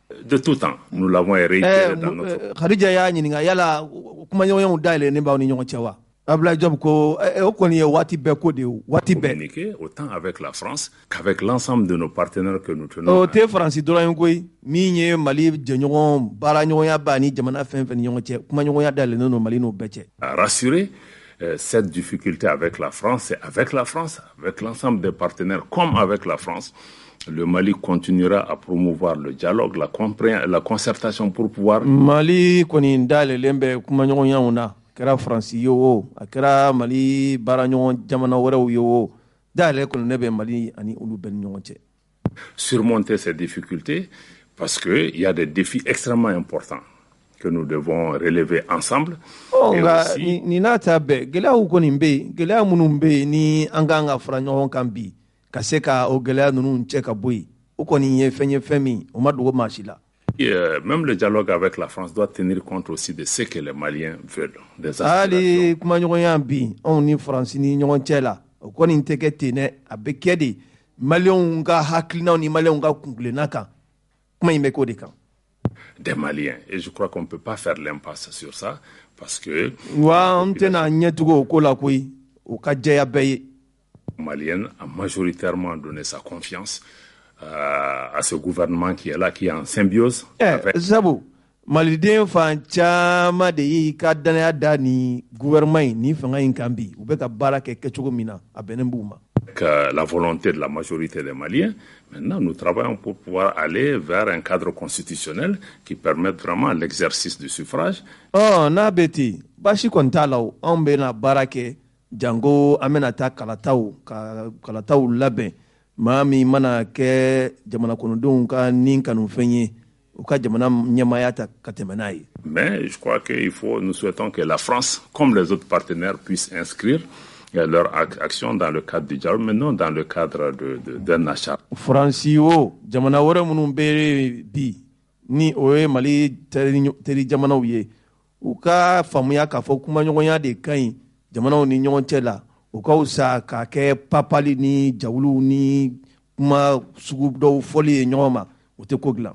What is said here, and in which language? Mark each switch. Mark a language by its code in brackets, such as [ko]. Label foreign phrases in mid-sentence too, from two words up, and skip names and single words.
[fr] De tout temps, nous l'avons réitéré dans notre... [bm] Khadija y'a ɲininka yala kumaɲɔgɔnyaw dayɛlɛnnen b'aw ni ɲɔgɔn cɛ wa? Abdoulaye Diop ko o kɔni ye waati bɛɛ ko de ye waati bɛɛ. [fr] Communiquer autant avec la France qu'avec l'ensemble de nos partenaires que nous tenons. [bm] O tɛ Faransi dɔrɔn ye koyi min ye Mali jɛɲɔgɔn baaraɲɔgɔnya b'a ni jamana fɛn fɛn ni ɲɔgɔn cɛ kumaɲɔgɔnya dayɛlɛnnen don Mali n'o bɛɛ cɛ. [fr] À rassurer cette difficulté avec la France, c'est avec la France, avec l'ensemble des partenaires comme avec la France. Le Mali continuera à promouvoir le dialogue, la concertation pour pouvoir... [bm] Mali kɔni dayɛlɛlen bɛ kumaɲɔgɔnyaw na kɛra Faransi ye o a kɛra Mali baaraɲɔgɔn jamana wɛrɛw ye o dayɛlɛ kɔni ne bɛ Mali ani olu bɛɛ ni ɲɔgɔn cɛ. [fr] Surmonter ces difficultés parce qu'il y a des défis extrêmement importants que nous devons relever ensemble. [bm] Ni n'a ta bɛɛ gɛlɛyaw kɔni bɛ yen gɛlɛya minnu bɛ yen ni an kan ka fara ɲɔgɔn kan bi ka se ka o gɛlɛya ninnu cɛ ka bɔ yen o kɔni ye fɛn ye fɛn min o ma dogo maa si la. [fr] Même le dialogue avec la France doit tenir compte aussi de ce que les Maliens veulent. [bm] Hali kumaɲɔgɔnya bi anw ni Faransi ni ɲɔgɔn cɛ la o kɔni tɛ kɛ ten dɛ a bɛ kɛ de Maliens ka hakilinaw ni Maliens ka kunkilenna kan kuma in bɛ k'o de kan. [fr] Des Maliens. Et je crois qu'on ne peut pas faire l'impasse sur ça parce que... [bm] Wa an tɛna ɲɛtugu o ko la koyi o ka jɛya bɛɛ ye. [fr] Malienne a majoritairement donné sa confiance à ce gouvernement qui est là, qui est en symbiose. [bm] Sabu maliden fan caman de y'i ka danaya da ni gouvernement in ni fanga in kan bi u bɛ ka baara kɛ kɛcogo min na a bɛnnen b'u ma. [fr] La volonté de la majorité des Maliens. Maintenant, nous travaillons pour pouvoir aller vers un cadre constitutionnel qui permette vraiment l'exercice du suffrage. [bm] N'a bɛ ten baasi kɔni t'a la o anw bɛna baara kɛ jango an bɛna taa kalataw labɛn maa min mana kɛ jamana kɔnɔdenw ka nin kanufɛn ye u ka jamana ɲɛmaaya ta ka tɛmɛ n'a ye. [fr] Mais je crois nous souhaitons que la France, comme les autres partenaires, puissent inscrire leur action dans le cadre du dialogue, mais non dans le cadre d'un achat. [bm] Faransi o jamana wɛrɛ minnu bɛ bi ni o ye Mali teri jamanaw ye u ka faamuya k'a fɔ kumaɲɔgɔnya de ka ɲi jamanaw ni ɲɔgɔn cɛ la o ka wusa k'a kɛ papali ni jawulu ni kuma sugu dɔw fɔli ye ɲɔgɔn ma o tɛ ko dilan.